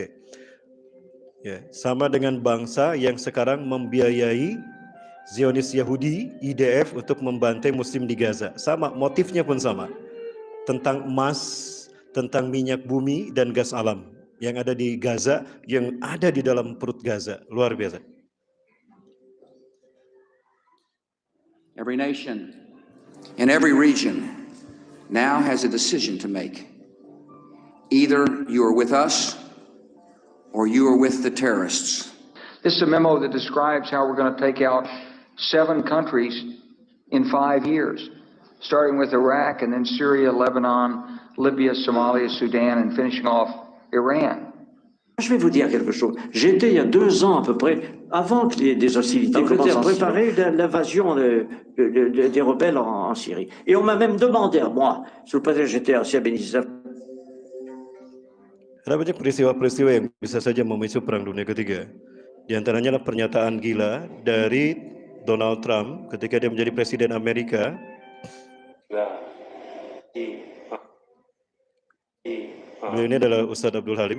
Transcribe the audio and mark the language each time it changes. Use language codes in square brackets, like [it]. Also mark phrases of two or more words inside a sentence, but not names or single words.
[id] Ya, sama dengan bangsa yang sekarang membiayai Zionis Yahudi, IDF, untuk membantai Muslim di Gaza. Sama, motifnya pun sama. Tentang emas, tentang minyak bumi dan gas alam yang ada di Gaza, yang ada di dalam perut Gaza. Luar biasa. [en] Every nation in every region now has a decision to make. Either you are with us or you are with the terrorists. This is a memo that describes how we're going to take out 7 countries in 5 years, starting with Iraq and then Syria, Lebanon, Libya, Somalia, Sudan, and finishing off Iran. [fr] Je vais vous dire quelque chose. J'étais il y a 2 ans à peu près, avant que des hostilités commencent, à préparer l'invasion des rebelles en Syrie. Et on m'a même demandé à moi, sous le président j'étais Asia Benizaf. [id] Ada banyak peristiwa-peristiwa yang bisa saja memicu perang dunia ketiga. Di antaranya adalah pernyataan gila dari Donald Trump ketika dia menjadi presiden Amerika. Beliau ini adalah Ustadz Abdul Halim.